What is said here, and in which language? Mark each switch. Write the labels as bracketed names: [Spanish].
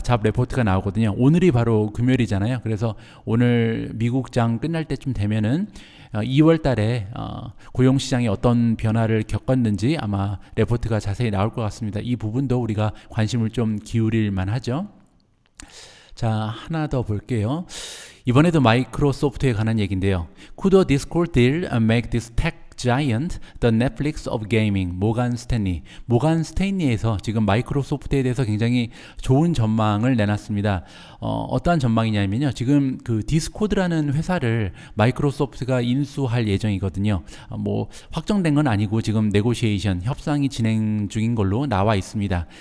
[Korean] 잡 레포트가 나오거든요. 오늘이 바로 금요일이잖아요. 그래서 오늘 미국장 끝날 때쯤 되면은 2월 달에 고용시장이 어떤 변화를 겪었는지 아마 레포트가 자세히 나올 것 같습니다. 이 부분도 우리가 관심을 좀 기울일 만하죠. 자, 하나 더 볼게요. 이번에도 마이크로소프트에 관한 얘기인데요. [English] Could a Discord deal make this tech giant the Netflix of gaming? [Korean] 모간 스탠리에서 지금 마이크로소프트에 대해서 굉장히 좋은 전망을 내놨습니다. 어떠한 전망이냐면요. 지금 그 디스코드라는 회사를 마이크로소프트가 인수할 예정이거든요. 뭐 확정된 건 아니고 지금 네고시에이션 협상이 진행 중인 걸로 나와 있습니다.